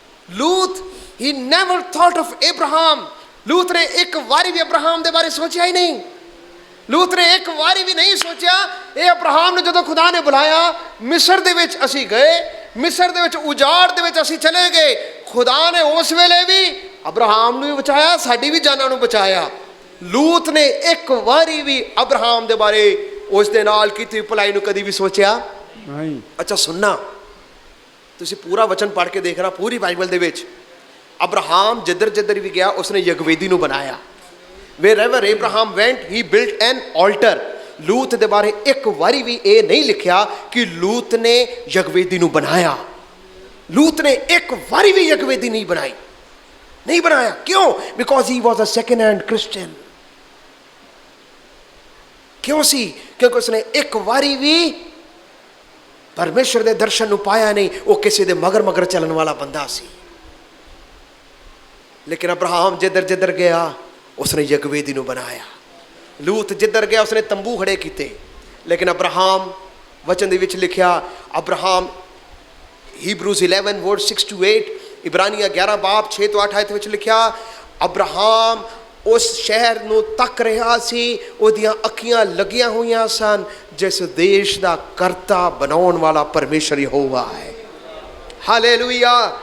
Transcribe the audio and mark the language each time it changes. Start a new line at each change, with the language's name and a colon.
English: ਲੂਤ he never thought of Abraham।
Punjabi: ਲੂਤ ਨੇ ਇੱਕ ਵਾਰੀ ਵੀ ਅਬਰਾਹਮ ਦੇ ਬਾਰੇ ਸੋਚਿਆ ਹੀ ਨਹੀਂ। ਲੂਤ ਨੇ ਇੱਕ ਵਾਰੀ ਵੀ ਨਹੀਂ ਸੋਚਿਆ। ਇਹ ਅਬਰਾਹਮ ਨੂੰ ਜਦੋਂ ਖੁਦਾ ਨੇ ਬੁਲਾਇਆ, ਮਿਸਰ ਦੇ ਵਿੱਚ ਅਸੀਂ ਗਏ, ਮਿਸਰ ਦੇ ਵਿੱਚ ਉਜਾੜ ਦੇ ਵਿੱਚ ਅਸੀਂ ਚਲੇ ਗਏ, ਖੁਦਾ ਨੇ ਉਸ ਵੇਲੇ ਵੀ ਅਬਰਾਹਮ ਨੂੰ ਵੀ ਬਚਾਇਆ, ਸਾਡੀ ਵੀ ਜਾਨਾਂ ਨੂੰ ਬਚਾਇਆ। ਲੂਤ ਨੇ ਇੱਕ ਵਾਰੀ ਵੀ ਅਬਰਾਹਮ ਦੇ ਬਾਰੇ, ਉਸ ਦੇ ਨਾਲ ਕੀਤੀ ਭਲਾਈ ਨੂੰ ਕਦੀ ਵੀ ਸੋਚਿਆ ਨਹੀਂ। ਅੱਛਾ ਸੁਣਨਾ, ਤੁਸੀਂ ਪੂਰਾ ਵਚਨ ਪੜ੍ਹ ਕੇ ਦੇਖਣਾ, ਪੂਰੀ ਬਾਈਬਲ ਦੇ ਵਿੱਚ ਅਬਰਾਹਮ ਜਿੱਧਰ ਜਿੱਧਰ ਵੀ ਗਿਆ ਉਸਨੇ ਯਗਵੇਦੀ ਨੂੰ ਬਣਾਇਆ।
English: wherever Abraham went he built an altar।
Punjabi: ਲੂਤ ਦੇ ਬਾਰੇ ਇੱਕ ਵਾਰੀ ਵੀ ਇਹ ਨਹੀਂ ਲਿਖਿਆ ਕਿ ਲੂਤ ਨੇ ਯਗਵੇਦੀ ਨੂੰ ਬਣਾਇਆ। ਲੂਤ ਨੇ ਇੱਕ ਵਾਰੀ ਵੀ ਯਗਵੇਦੀ ਨਹੀਂ ਬਣਾਈ, ਨਹੀਂ ਬਣਾਇਆ। ਕਿਉਂ?
English: Because he was a second hand Christian।
Punjabi: ਕਿਉਂ ਸੀ? ਕਿਉਂਕਿ ਉਸਨੇ ਇੱਕ ਵਾਰੀ ਵੀ ਪਰਮੇਸ਼ਰ ਦੇ ਦਰਸ਼ਨ ਨੂੰ ਪਾਇਆ ਨਹੀਂ। ਉਹ ਕਿਸੇ ਦੇ ਮਗਰ ਮਗਰ ਚੱਲਣ ਵਾਲਾ ਬੰਦਾ ਸੀ। ਲੇਕਿਨ ਅਬਰਾਹਮ ਜਿੱਧਰ ਜਿੱਧਰ ਗਿਆ ਉਸਨੇ ਯਗਵੇਦੀ ਨੂੰ ਬਣਾਇਆ। ਲੂਤ ਜਿੱਧਰ ਗਿਆ ਉਸਨੇ ਤੰਬੂ ਖੜੇ ਕੀਤੇ। ਲੇਕਿਨ ਅਬਰਾਹਮ, ਵਚਨ ਦੇ ਵਿੱਚ ਲਿਖਿਆ, ਅਬਰਾਹਮ ਹੀਬਰੂਜ਼ 11 ਵਰਡ 6 to 8, ਇਬਰਾਨੀਆਂ 11 ਬਾਬ 6 ਤੋਂ 8 ਆਇਤ ਵਿੱਚ ਲਿਖਿਆ, ਅਬਰਾਹਮ ਉਸ ਸ਼ਹਿਰ ਨੂੰ ਤੱਕ ਰਿਹਾ ਸੀ, ਉਹਦੀਆਂ ਅੱਖੀਆਂ ਲੱਗੀਆਂ ਹੋਈਆਂ ਸਨ ਜਿਸ ਦੇਸ਼ ਦਾ ਕਰਤਾ ਬਣਾਉਣ ਵਾਲਾ ਪਰਮੇਸ਼ਰ ਯਹੋਵਾ ਹੈ। ਹਾਲੇਲੂਇਆ।